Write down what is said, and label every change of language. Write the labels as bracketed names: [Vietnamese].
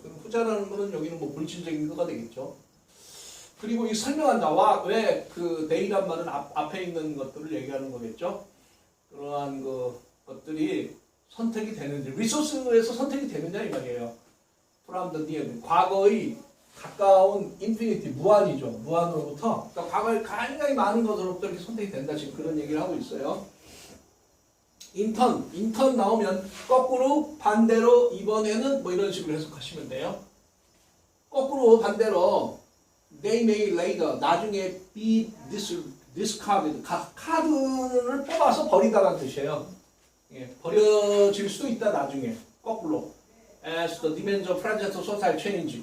[Korean] 그럼 후자라는 거는 여기는 뭐 물질적인 거가 되겠죠. 그리고 이 설명한다. 왜 그 they란 말은 앞에 있는 것들을 얘기하는 거겠죠. 그러한 것들이 선택이 되는지, 리소스에서 선택이 되느냐 이 말이에요. [English] from the near, [Korean] 과거의 가까운 infinity, 무한이죠. 무한으로부터. 그러니까 과거에 굉장히 많은 것으로부터 이렇게 선택이 된다. 지금 그런 얘기를 하고 있어요. 인턴 나오면 거꾸로 반대로 이번에는 뭐 이런 식으로 해석하시면 돼요. 거꾸로 반대로 [English] they may later, [Korean] 나중에 [English] be discarded, [Korean] 카드를 뽑아서 버리다라는 뜻이에요. 예, 버려질 수도 있다 나중에. 거꾸로 [English] as the demands of present society change.